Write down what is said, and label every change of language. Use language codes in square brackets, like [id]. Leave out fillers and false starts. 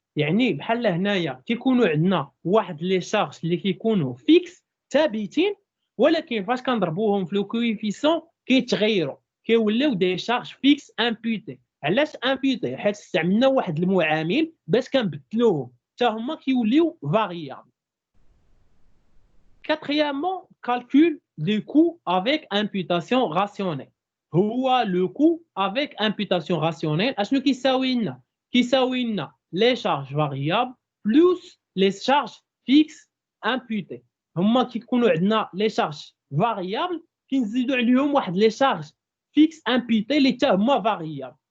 [ar] يعني بحال هنايا كيكونوا عندنا واحد لي شارج اللي كيكونوا فيكس ثابتين، ولكن فاش كنضربوهم في لو كويفيسيون كيتغيروا كيوليو دي شارج فيكس امبوتي. علاش امبوتي؟ حيت استعملنا واحد المعامل باش كنبدلوهم حتى هما كيوليو فاريابل. [fr] Quatrièmement, calcul du coût avec imputation rationnelle. [ar] هو لو كو افيك امبوتاسيون راسيونيل اشنو كيساوي لنا؟ كيساوي لنا لي شارج فاريابل بلوس لي شارج فيكس امبوتي. هما كيكونوا عندنا لي شارج فاريابل كنزيدوا عليهم واحد لي شارج فيكس امبوتي اللي حتى هما فاريابل.